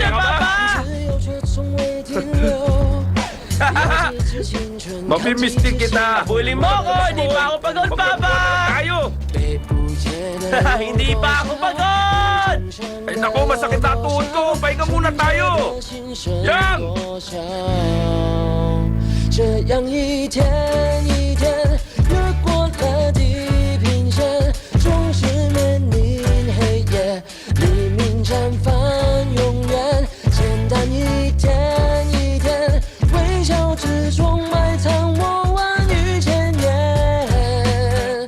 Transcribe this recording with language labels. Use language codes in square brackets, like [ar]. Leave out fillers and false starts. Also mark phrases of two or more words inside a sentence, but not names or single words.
[tl] na kita Ikaw, ngayon masaya eh, ka ba? Papa! Mamimiss din kita. Bully mo ko! Hindi pa ako pagod, Papa! Tayo! Hindi pa ako pagod! Ay naku, masakit na tuhod ko. Pahinga muna tayo. Yang! [zh] 这样一天一天越过了地平线，总是面临黑夜，黎明绽放永远。简单一天一天，微笑之中埋藏我万语千言。